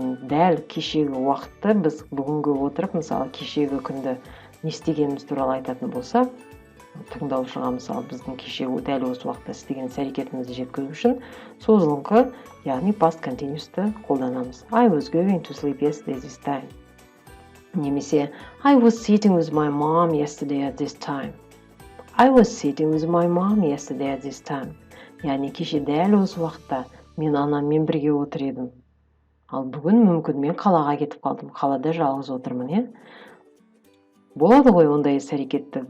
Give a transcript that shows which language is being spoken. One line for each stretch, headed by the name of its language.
Kazakh: Дәл кешегі уақытты біз бүгінгі отырып, мысалы, кешегі күнді не істегеніміз туралы айтатын болсақ, тыңдаушыға мысалы біздің кешегі дәл осы уақытта істеген іс-әрекетімізді жеткізу үшін созылыңқы, яғни past continuous-ті қолданамыз.
English: I was going to sleep yesterday this time.
Kazakh: Немесе
English: I was sitting with my mom yesterday at this time. I was sitting with my mom yesterday at this time.
Kazakh: Яғни кеше дәл осы уақытта мен анаммен бірге отыр едім. Ал бүгін мүмкін мен қалаға кетіп қалдым. Қалада жалғыз отырмын, Болады ғой ондай іс-әрекетті.